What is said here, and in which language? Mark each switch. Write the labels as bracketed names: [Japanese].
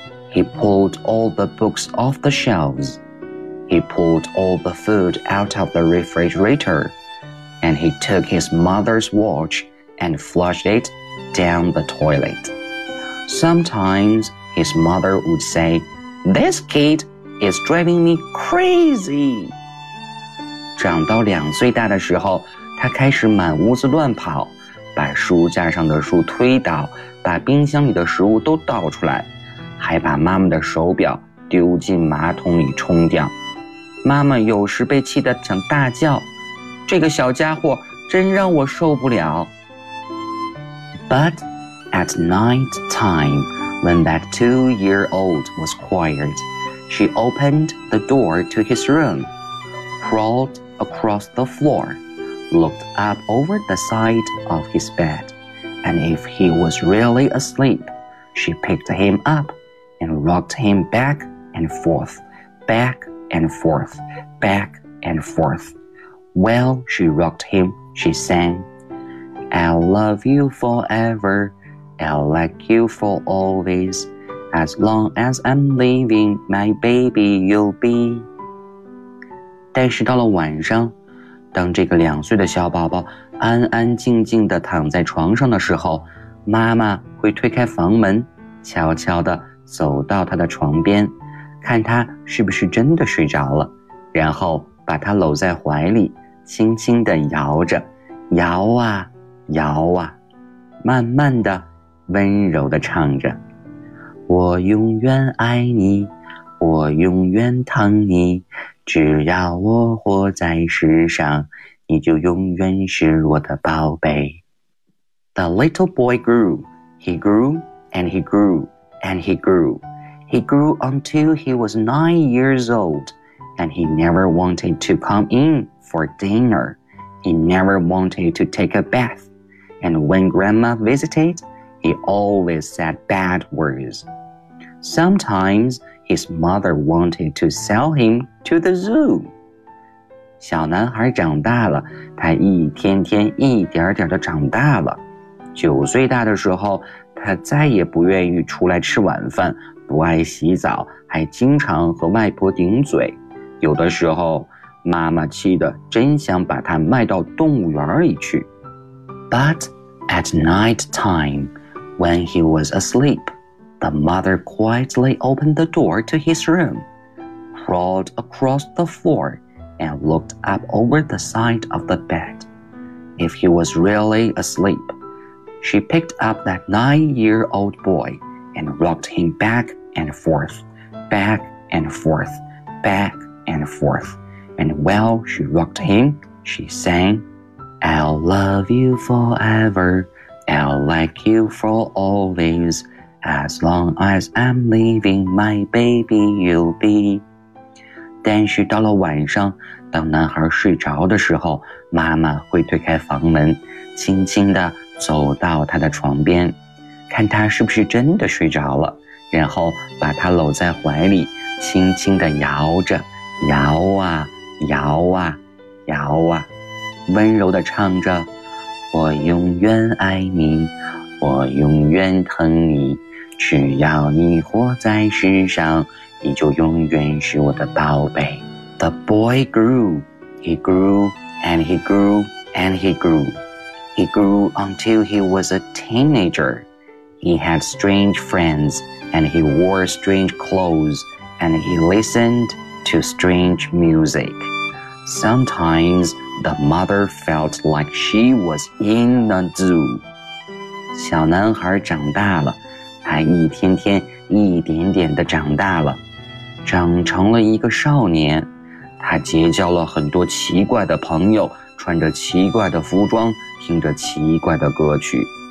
[English] He pulled all the books off the shelves. He pulled all the food out of the refrigerator, and he took his mother's watch and flushed it down the toilet. Sometimes his mother would say, "This kid is driving me crazy." [Chinese] 长到两岁大的时候，他开始满屋子乱跑，把书架上的书推倒，把冰箱里的食物都倒出来，还把妈妈的手表丢进马桶里冲掉。妈妈有时被气得想大叫，这个小家伙真让我受不了。 [English] But at night time, when that two-year-old was quiet, she opened the door to his room, crawled across the floor, looked up over the side of his bed, and if he was really asleep, she picked him up and rocked him back and forth, back and forth, back and forth. While she rocked him, she sang,I'll love you forever, I'll like you for always, as long as I'm living, my baby you'll be. [Chinese] 但是到了晚上，当这个两岁的小宝宝安安静静地躺在床上的时候，妈妈会推开房门，悄悄地走到他的床边，看他是不是真的睡着了，然后把他搂在怀里，轻轻地摇着，摇啊摇啊，慢慢的，温柔的唱着，我永远爱你，我永远疼你，只要我活在世上，你就永远是我的宝贝。 [English] The little boy grew, he grew, and he grew, and he grew. He grew until he was 9 years old, and he never wanted to come in for dinner. He never wanted to take a bath. And when grandma visited, he always said bad words. Sometimes his mother wanted to sell him to the zoo. [Chinese] 小男孩长大了，他一天天一点点的长大了。九岁大的时候，他再也不愿意出来吃晚饭，不爱洗澡，还经常和外婆顶嘴。有的时候，妈妈气得真想把他卖到动物园里去。 [English] But at night time, when he was asleep, the mother quietly opened the door to his room, crawled across the floor, and looked up over the side of the bed. If he was really asleep, she picked up that nine-year-old boy and rocked him back and forth, back and forth, back and forth. And while she rocked him, she sang,I'll love you forever, I'll like you for always, as long as I'm living, my baby you'll be. [Chinese] 但是到了晚上，当男孩睡着的时候，妈妈会推开房门，轻轻地走到他的床边，看他是不是真的睡着了，然后把他搂在怀里，轻轻地摇着，摇啊，摇啊，摇啊。温柔地唱着，我永远爱你，我永远疼你，只要你活在世上，你就永远是我的宝贝。 [English] The boy grew, he grew, and he grew, and he grew. He grew until he was a teenager. He had strange friends, and he wore strange clothes, and he listened to strange music. Sometimes,The mother felt like she was in the zoo. [Chinese] 小男孩长大了，他一天天一点点地长大了，长成了一个少年。他结交了很多奇怪的朋友，穿着奇怪的服装，听着奇怪的歌曲。